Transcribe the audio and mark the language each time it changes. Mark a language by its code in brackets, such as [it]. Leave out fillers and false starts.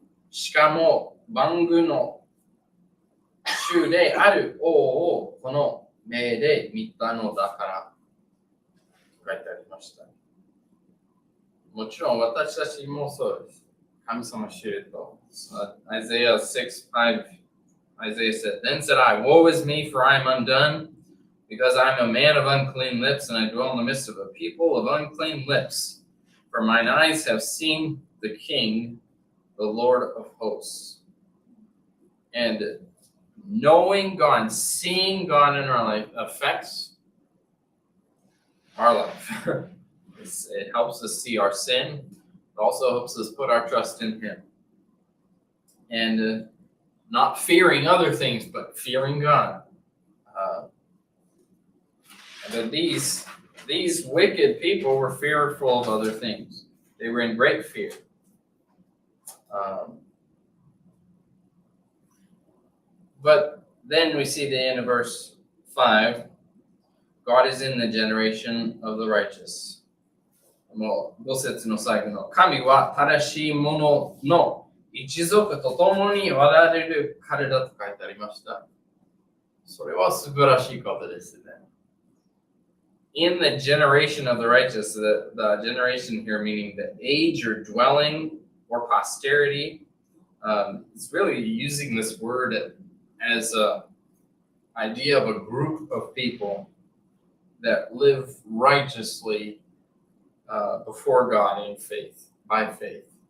[ja] しかも、万軍の主である王をこの目で見たのだから。書いてありました。もちろん私たちもそうです。神様を知ると。 [en] Isaiah 6:5, Isaiah said, Then said I, Woe is me, for I am undone, because I am a man of unclean lips, and I dwell in the midst of a people of unclean lips. For mine eyes have seen the King, the Lord of hosts. And knowing God, seeing God in our life affects our life. It helps us see our sin. It also helps us put our trust in Him. And not fearing other things, but fearing God. But these wicked people were fearful of other things. They were in great fear. But then we see the end of verse 5. God is in the generation of the righteous. [ja] もう5節の最後の神は正しい者の一族と共におられる彼だと書いてありました。それは素晴らしいことですね。 [en] In the generation of the righteous, the generation here meaning the age or dwelling or posterity, it's really using this word as an idea of a group of people that live righteously before God in faith, by faith.